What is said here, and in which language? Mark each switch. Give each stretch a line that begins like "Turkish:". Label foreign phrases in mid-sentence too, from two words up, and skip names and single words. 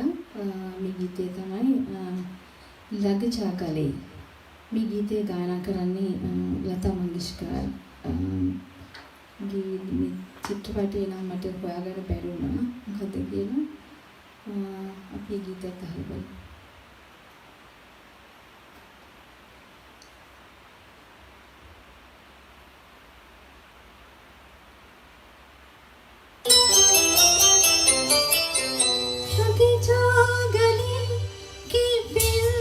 Sinhala: මේ ගීතය තමයි
Hindi: लग जा गले.
Sinhala: මේ ගීතය ගායනා කරන්නේ ලතා මංගেশකර්. මේ චිත්‍රපටයේ නම් මට හොයාගන්න බැරි වුණා. මොකද කියන අපි ගීතයක් අහලා බලමු.
Hindi: लगे जा गले कि फिर